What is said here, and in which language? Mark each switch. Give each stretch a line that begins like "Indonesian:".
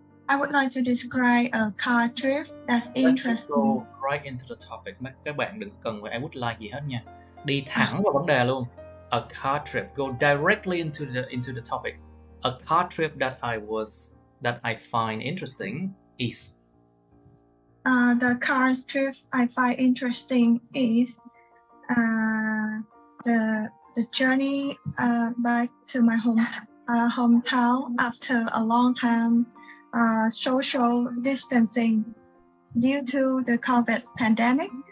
English: I would like to describe a car trip that's Let's just interesting. go right into the topic.
Vietnamese: Các bạn đừng cần phải
English: I would like
Vietnamese: gì hết nha. Đi thẳng vào vấn đề luôn.
English: A car trip. Go directly into the topic. A car trip that I find interesting is. The car trip I find interesting is the journey back to my hometown after a long time social distancing due to the COVID pandemic.